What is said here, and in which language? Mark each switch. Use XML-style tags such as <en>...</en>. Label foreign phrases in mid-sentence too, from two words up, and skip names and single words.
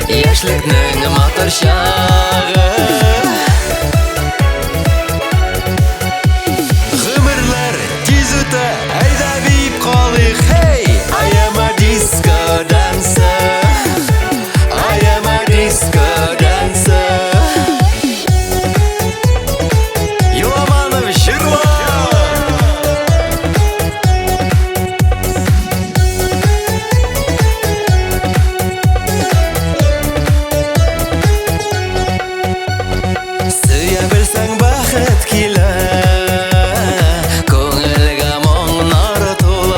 <tt>яшьлекнең матур чагы. Гомерләр тиз үтә, әйдә биеп калыйк, hey!</tt> <en>I am a disco dancer. I am a disco dancer. Yo'lamanib shirla.</en> <tt>Сөя белсәң бәхет килә, күңелгә моңнар тула.</tt>